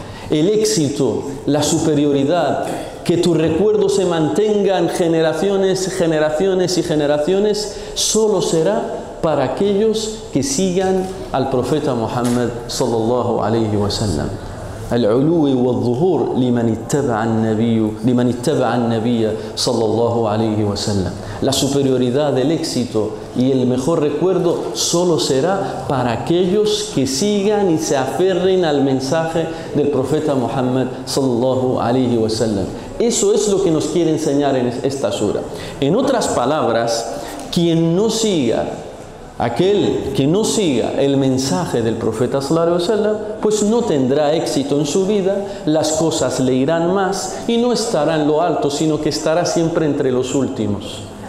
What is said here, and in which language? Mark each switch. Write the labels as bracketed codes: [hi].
[es] El éxito, la superioridad, que tu recuerdo se mantenga en generaciones, generaciones y generaciones, solo será para aquellos que sigan al profeta Muhammad sallallahu alaihi wasallam. [ar] العلو والظهور لمن اتبع النبي صلى الله عليه وسلم. [es] La superioridad, el éxito y el mejor recuerdo solo será para aquellos que sigan y se aferren al mensaje del profeta Muhammad sallallahu alaihi wasallam. Eso es lo que nos quiere enseñar en esta sura. En otras palabras, aquel que no siga el mensaje del profeta sallallahu alaihi wasallam, pues no tendrá éxito en su vida, las cosas le irán más y no estará en lo alto, sino que estará siempre entre los últimos.